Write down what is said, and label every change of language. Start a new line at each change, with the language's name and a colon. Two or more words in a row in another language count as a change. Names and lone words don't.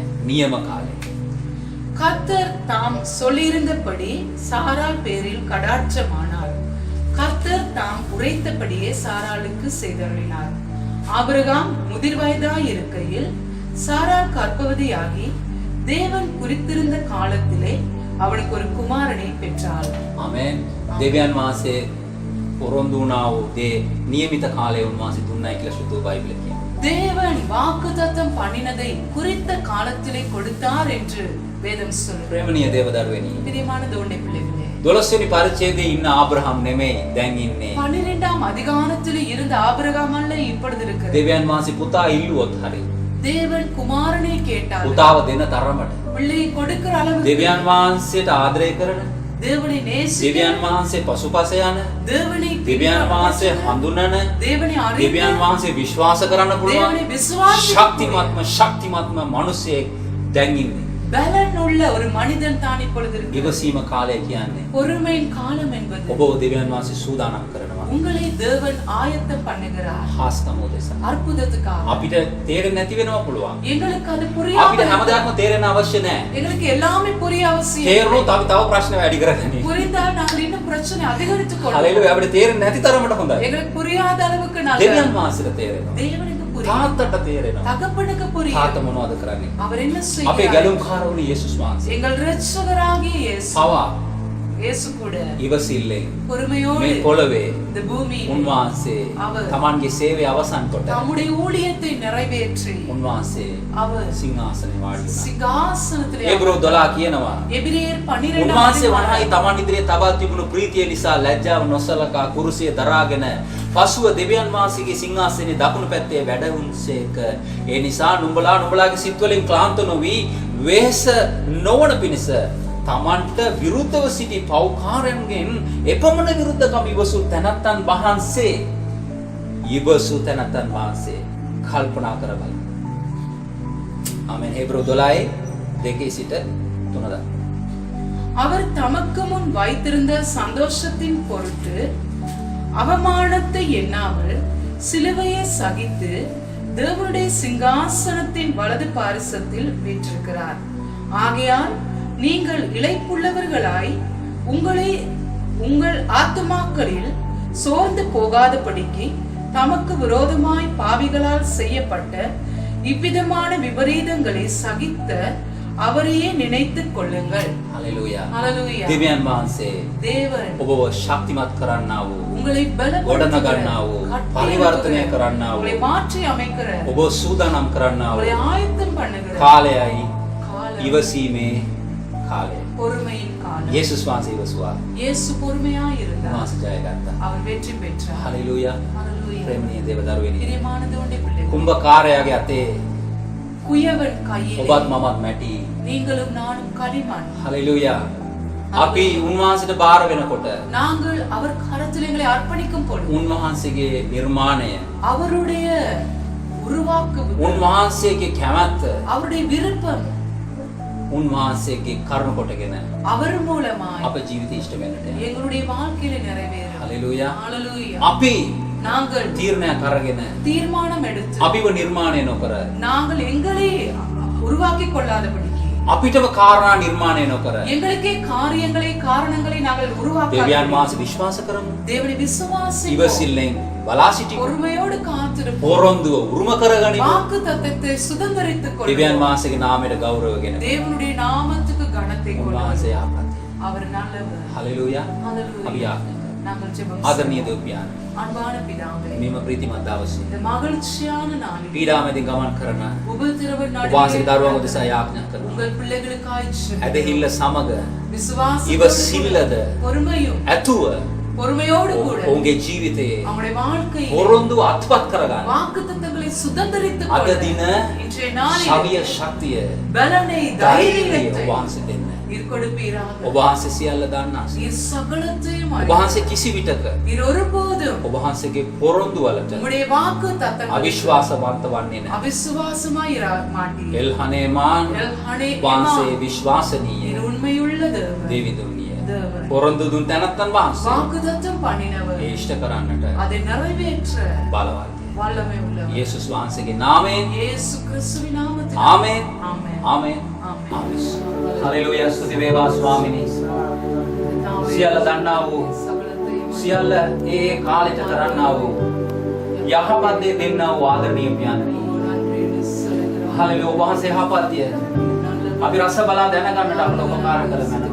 Sinhala: නියම කාලේ
Tamil: கர்த்தர் தாம் சொல்லியிருந்தபடி சாராள் பேரில் கடாட்சமானார். கர்த்தர் தாம் உரைத்தபடியே சாராளுக்கு செய்தருளினார். ஆபிரகாம் முதிர் வயதாய் இருக்கையில் சாராள் கர்ப்பவதியாகி தேவன் குறித்திருந்த காலத்திலே அவனுக்கு ஒரு குமாரனை பெற்றாள்.
Sinhala: ආමෙන්. දෙවියන් වහන්සේ පොරොන්දු වුණා වූ දේ නියමිත කාලයේ උන්වහන්සේ දුන්නයි කියලා සුදු බයිබලයේ කියනවා.
Tamil: தேவன் வாக்குத்தத்தம் பண்ணினதை குறித்த காலத்திலே கொடுத்தார் என்று வேதம் சொல்லுகிறது.
Sinhala: ප්‍රේමණීය දේවදරුවනි
Tamil: பிரியமான தேவனுடைய பிள்ளைகளே,
Sinhala: 12 වෙනි පරිච්ඡේදයේ ඉන්න ආබ්‍රහම් නෙමෙයි දැන් ඉන්නේ.
Tamil: 12ஆம் அதிகாரத்திலே இருந்த ஆபிரகாம் அல்ல இப்பொழுது இருக்கிறது.
Sinhala: දෙවියන් වහන්සේ පුතා ඉල්ලුවොත් හරි
Tamil: தேவன் குமாரனை கேட்டார்.
Sinhala: පුතාව දෙන තරමට
Tamil: பிள்ளை கொடுக்கிற அளவுக்கு
Sinhala: දෙවියන් වහන්සේට ආදරය කරන
Tamil: தேவனை நேசிக்க,
Sinhala: දෙවියන් වහන්සේ පසුපස යන
Tamil: தேவனை
Sinhala: දෙවියන් වහන්සේ හඳුනන
Tamil: தேவனை அறிந்து,
Sinhala: දෙවියන් වහන්සේ විශ්වාස කරන්න
Tamil: தேவனை
Sinhala: පුළුවන්
Tamil: விசுவாசிக்க
Sinhala: ශක්තිමත්ම මිනිසෙක් දැන් ඉන්නේ.
Tamil: பலன் உள்ள ஒரு மனிதன் தான் இப்பொழுது இருக்கிறார்.
Sinhala: ඉවසීම කාලය කියන්නේ
Tamil: பொறுமையின் காலம் என்பது
Sinhala: ඔබ දෙවියන් වහන්සේ සූදානම් කරනවා.
Tamil: உங்களை தேவன் ஆயத்தம் பண்ணுகிறார்
Sinhala: හාස්කම උදෙසා.
Tamil: அற்புதத்துக்காக.
Sinhala: අපිට තේරෙන්නේ නැති වෙනවා පුළුවන්.
Tamil: எங்களுக்கு அது
Sinhala: අපිට
Tamil: புரியாமல்
Sinhala: හැමදාම තේරෙන්න අවශ්‍ය නැහැ.
Tamil: எங்களுக்கு எல்லாமே புரிய அவசியம்.
Sinhala: තේරුණොත් අපි තව ප්‍රශ්න වැඩි කරගන්නේ.
Tamil: புரிந்தால் நாங்கள் இன்னும் பிரச்சனை அதிகரித்துக் கொள்வோம்.
Sinhala: හලෙලුයා අපිට තේරෙන්නේ නැති තරමට හොඳයි.
Tamil: எங்களுக்கு புரியாத அளவுக்கு நல்ல
Sinhala: දෙවියන් වහන්සේට තේරෙනවා.
Tamil: தேவனுக்கு புரியும்.
Sinhala: තාත්තට තේරෙනවා.
Tamil: தகப்பனுக்கு புரியும்.
Sinhala: තාත්ත මොනවද කරන්නේ?
Tamil: அவர் என்ன
Sinhala: අපේ
Tamil: செய்கிறார்?
Sinhala: ගැලුම්කාර වුණේ යේසුස් වහන්සේ.
Tamil: எங்கள் இரட்சகராகிய இயேசு
Sinhala: පවා
Tamil: இயேசு கூட
Sinhala: ඉවසිල්ලෙන්
Tamil: பொறுமையோடு
Sinhala: මේ පොළවේ
Tamil: இந்த பூமியில்
Sinhala: උන්වහන්සේ
Tamil: அவர்
Sinhala: තමන්ගේ සේවය අවසන් කොට
Tamil: தம்முடைய ஊழியத்தை நிறைவேற்றி
Sinhala: උන්වහන්සේ
Tamil: அவர்
Sinhala: සිංහාසනේ වාඩි වුණා.
Tamil: சிங்காசனத்திலே
Sinhala: ඒබ්‍රෝ 12 කියනවා
Tamil: எபிரேயர் 12
Sinhala: උන්වහන්සේ වහන්සේ තමන් ඉදිරියේ තබා තිබුණු ප්‍රීතිය නිසා ලැජ්ජාව නොසලකා කුරුසිය දරාගෙන පසුව දෙවියන් වහන්සේගේ සිංහාසනේ දකුණු පැත්තේ වැඩ වුන්සේක. ඒ නිසා නුඹලාගේ සිත් වලින් ක්ලාන්ත නොවි වෙහෙස නොවන පිණිස තමන්ට විරුද්ධව සිටි පව්කාරයන්ගෙන් එපමණ විරුද්ධකම් ඉවසු තැනැත්තන් වහන්සේ කල්පනා කර බලන්න. ආමෙන්. හේබ්‍රෝ 12:2 සිට 3.
Tamil: அவர் தமக்கு முன் வைத்திருந்த சந்தோஷத்தின் பொருட்டு அவமானத்தை எண்ணாமல் சிலுவையை சகித்து தேவனுடைய சிங்காசனத்தின் வலது பாரிசத்தில் வீற்றிருக்கிறார். ஆகையால் நீங்கள் இளைப்புள்ளவர்களாய் உங்கள் ஆத்துமாக்களில் சோர்ந்து போகாதபடிக்கு தமக்கு விரோதமாய் பாவிகளால் செய்யப்பட்ட இவ்விதமான விபரீதங்களை சகித்த அவரையே நினைத்துக் கொள்ளுங்கள்.
Sinhala: හලෙලූයා.
Tamil: ஹalleluya.
Sinhala: දෙවියන් වහන්සේ
Tamil: தேவன்
Sinhala: ඔබව ශක්තිමත් කරන්නා වූ,
Tamil: உங்களை
Sinhala: ගොඩනගන්නා වූ, පරිවර්තනය කරන්නා
Tamil: உங்களை
Sinhala: වූ,
Tamil: மாற்றி அமைக்கிற,
Sinhala: ඔබ සූදානම් කරන්නා
Tamil: உங்களை
Sinhala: වූ
Tamil: ஆயத்தம் பண்ணுகிற
Sinhala: කාලයයි
Tamil: காலம்,
Sinhala: ඉවසීමේ කාලය.
Tamil: பொறுமையின் காலம்.
Sinhala: යේසුස් වහන්සේ ඉවසුවා.
Tamil: இயேசு பொறுமையாய் இருந்தார்.
Sinhala: වහන්සේ ජය ගත්තා.
Tamil: அவர் வெற்றி பெற்றார்.
Sinhala: හලෙලූයා.
Tamil: ஹalleluya.
Sinhala: ප්‍රේමණීය දේව දරුවෙනි.
Tamil: பிரியமான தேவனுடைய பிள்ளைகளே,
Sinhala: කුම්භකාරයාගේ අතේ
Tamil: குயவன் கையிலே
Sinhala: ඔබත් මමත් මැටි.
Tamil: நீங்களும் நானும் களிமண்.
Sinhala: හලෙලූයා. අපි උන්වහන්සේට බාර වෙනකොට
Tamil: நாங்கள் அவர் கரத்தில் எங்களை அர்ப்பணிக்கும் பொழுது
Sinhala: උන්වහන්සේගේ නිර්මාණය,
Tamil: அவருடைய உருவாக்கு,
Sinhala: උන්වහන්සේගේ කැමැත්ත,
Tamil: அவருடைய விருப்பம்
Sinhala: උන්වහන්සේගේ කරුණ කොටගෙන
Tamil: அவர் மூலமாய்
Sinhala: අප ජීවිතය ඉෂ්ට වෙන්නට යනවා.
Tamil: எங்களுடைய வாழ்க்கையில நிறைவேறும்.
Sinhala: හලෙලූයා.
Tamil: ஹalleluya.
Sinhala: අපි
Tamil: நாங்கள்
Sinhala: තීරණයක් අරගෙන
Tamil: தீர்மானம் எடுத்து
Sinhala: අපිව නිර්මාණය නොකර,
Tamil: நாங்கள் எங்களை உருவாக்கி கொள்ளாதபடிக்கு,
Sinhala: අපිටම කාරණා නිර්මාණය නොකර
Tamil: எங்களுக்கே காரியங்களை காரணங்களை நாங்கள்
Sinhala: දෙවියන්
Tamil: உருவாக்க
Sinhala: වහන්සේ විශ්වාස කරමු.
Tamil: தேவனை விசுவாசிப்போம்.
Sinhala: ඉවසිල්ලෙන් බලා සිටිමු.
Tamil: பொறுமையோடு காத்திருப்போம்.
Sinhala: පොරොන්දුව උරුම කරගනිමු.
Tamil: வாக்கு தத்தத்தை சுதந்தரித்துக்
Sinhala: දෙවියන්
Tamil: கொள்வோம்.
Sinhala: වහන්සේගේ නාමයට ගෞරවගෙන
Tamil: தேவனுடைய நாமத்துக்கு கனத்தை கொள்வோம்.
Sinhala: උන්වහන්සේ ආපත්.
Tamil: அவர் நல்லவர்.
Sinhala: හලෙලූයා.
Tamil: ஹalleluya.
Sinhala: අපි ආඥා.
Tamil: நாங்கள் ஜெபம்
Sinhala: ආදරණීය
Tamil: செய்வோம்.
Sinhala: දෙව් පියාණන්,
Tamil: அன்பான பிதாவே,
Sinhala: මෙම ප්‍රීතිමත් දවසේ
Tamil: இந்த மகிழ்ச்சியான நாளில்
Sinhala: පීඩාමැදින් ගමන් කරන
Tamil: உபத்திரவ
Sinhala: ඔබ වහන්සේගේ දරුවන්ව
Tamil: நாளில்
Sinhala: දෙසා යාඥා කරනවා.
Tamil: உங்கள் பிள்ளைகளுக்காய் ஜெபம்.
Sinhala: ඇදහිල්ල සමග
Tamil: விசுவாசத்தோடு
Sinhala: ඉවසිල්ලද
Tamil: பொறுமையும்
Sinhala: ඇතුව
Tamil: பொறுமையோடு கூட
Sinhala: ඔවුන්ගේ ජීවිතයේ
Tamil: அவங்களுடைய வாழ்க்கையை
Sinhala: පොරොන්දුව අත්පත් කරගන්න.
Tamil: வாக்குத்தத்தங்களை சுதந்தரித்துக்
Sinhala: අද
Tamil: கொள்ள
Sinhala: දින
Tamil: இன்றைய நாளில்
Sinhala: ශවිය ශක්තිය
Tamil: பலனை
Sinhala: ධෛර්යය
Tamil: தைரியத்தை
Sinhala: ඔබ වහන්සේ දෙන්න.
Tamil: நீர் கொடுப்பீராக.
Sinhala: ඔබ වහන්සේ සියල්ල දන්නා.
Tamil: நீர் சகலத்தையும்
Sinhala: ඔබ
Tamil: அறிவீர்.
Sinhala: වහන්සේ කිසි විටක
Tamil: நீர் ஒருபோதும்
Sinhala: ඔබ වහන්සේගේ පොරොන්දු වලට
Tamil: உம்முடைய வாக்கு தத்தங்களை
Sinhala: අවිශ්වාසවන්ත වන්නේ නැහැ.
Tamil: அவிசுவாசமாய் மாட்டீர்.
Sinhala: එල්හනේමාන්
Tamil: எல்ஹனே
Sinhala: වහන්සේ
Tamil: எமா,
Sinhala: විශ්වාසනීය
Tamil: நீர் உண்மையுள்ள தேவன்.
Sinhala: දෙවිඳුනිය.
Tamil: தேவன்.
Sinhala: පොරොන්දු දුන් තැනැත්තන් වහන්සේ
Tamil: வாக்கு தத்தம் பண்ணினவர்,
Sinhala: ඒ ඉෂ්ට කරන්නට
Tamil: அதை நிறைவேற்ற
Sinhala: බලවත්.
Tamil: வல்லமை உள்ளவர்.
Sinhala: යේසුස් වහන්සේගේ නාමයෙන්
Tamil: இயேசு கிறிஸ்துவின் நாமத்தில்
Sinhala: ආමේන්.
Tamil: ஆமென்.
Sinhala: ආමේන්.
Tamil: ஆமென்.
Sinhala: ආමේන්. හලෙලූයා. ස්තුති වේවා ස්වාමිනී.
Tamil: கர்த்தாவே,
Sinhala: සියල්ල දන්නා වූ,
Tamil: சகலத்தையும்
Sinhala: සියල්ල ඒ කාලෙට කරන්නා වූ යහපත් දේ දෙන්නා වූ ආදරණීය පියාණනි.
Tamil: நன்றி என்று சொல்லுகிறோம்.
Sinhala: හලෙලූයා. ඔබ වහන්සේ යහපත්ය. අපි රස බලා දැනගන්නට අපට උපකාර කළ මැනව.